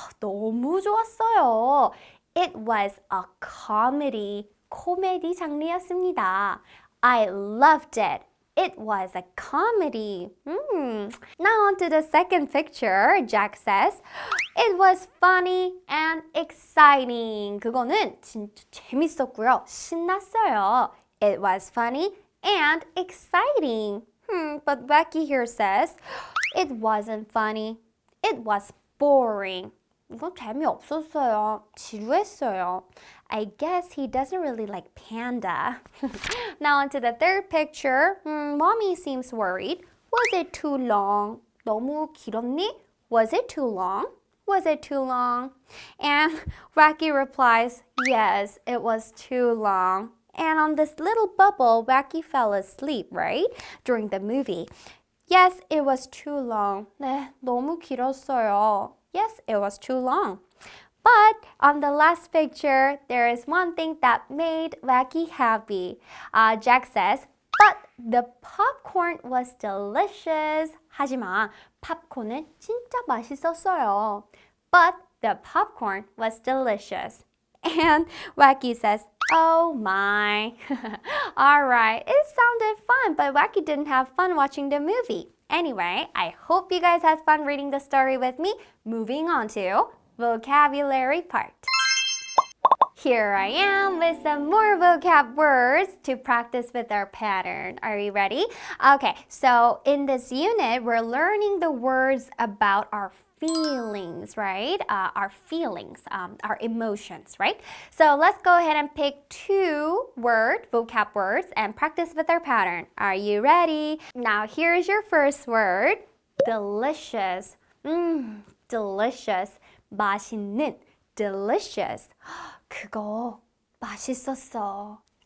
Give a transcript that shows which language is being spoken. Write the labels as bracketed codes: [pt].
[ko] 너무 좋았어요. [en] It was a comedy. [ko] 코미디 장르였습니다. [en] I loved it. It was a comedy. Now on to the second picture. Jack says, It was funny and exciting. [ko] 그거는 진짜 재밌었고요. 신났어요. [en] It was funny and exciting. But Becky here says, It wasn't funny. It was boring. [ko] 이건 재미없었어요. 지루했어요. [en] I guess he doesn't really like panda. Now on to the third picture. Mommy seems worried. Was it too long? [ko] 너무 길었니? [en] Was it too long? Was it too long? And Wacky replies, Yes, it was too long. And on this little bubble, Wacky fell asleep, right? During the movie. Yes, it was too long. [ko] 네, 너무 길었어요. [en] Yes, it was too long. But on the last picture, there is one thing that made Wacky happy. Jack says, But the popcorn was delicious. [ko] 하지만 팝콘은 진짜 맛있었어요. [en] But the popcorn was delicious. And Wacky says, Oh my. Alright, it sounded fun, but Wacky didn't have fun watching the movie. Anyway, I hope you guys had fun reading the story with me. Moving on to vocabulary part. Here I am with some more vocab words to practice with our pattern. Are you ready? Okay, so in this unit, we're learning the words about our feelings, right? Our feelings, our emotions, right? So let's go ahead and pick two vocab words and practice with our pattern. Are you ready? Now here's your first word, delicious. Delicious. [ko] 맛있는. [en] Delicious. [ko] 그거 맛있었어.